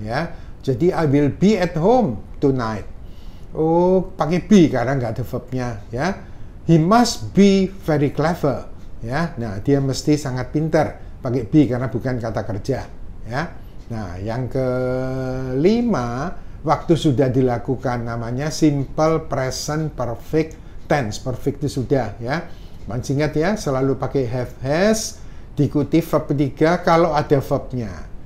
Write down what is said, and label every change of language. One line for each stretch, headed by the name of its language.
Indonesian: Ya, jadi
English: I will be at home tonight.
Indonesian: Oh, pakai be karena nggak ada verbnya ya.
English: He must be very clever ya.
Indonesian: Nah, dia mesti sangat pintar. Pakai be karena bukan kata kerja ya. Nah, yang kelima, waktu sudah dilakukan namanya simple present perfect tense. Perfect itu sudah ya. Masih ingat ya, selalu pakai have, has, diikuti verb ketiga kalau ada verbnya.